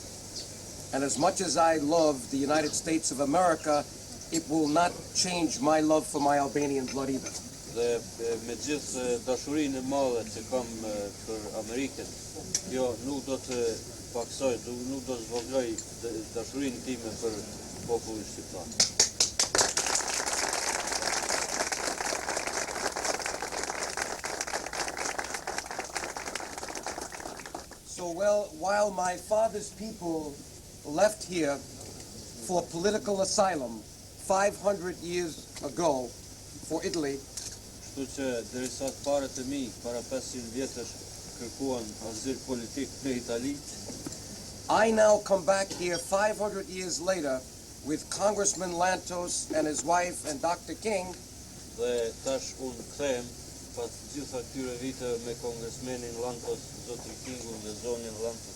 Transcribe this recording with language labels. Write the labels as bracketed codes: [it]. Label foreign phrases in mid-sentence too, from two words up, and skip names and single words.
[en] and as much as I love the United States of America, it will not change my love for my Albanian blood either. [sq] Dhe me gjithë dashurinë e madhe që kam për Amerikën, jo nuk do të paksoj, nuk do të zvogëloj dashurinë time për popullin shqiptar. [en] So while my father's people left here for political asylum 500 years ago for Italy, [sq] Kështu që derisa të parët e mi para 500 vjetësh kërkuan azil politik në Itali, [en] I now come back here 500 years later with Congressman Lantos and his wife and Dr. King [sq] dhe tash unë kthehem pas gjitha këtyre vite me kongresmenin Lantos, zotrin Kingun dhe zonin Lantos,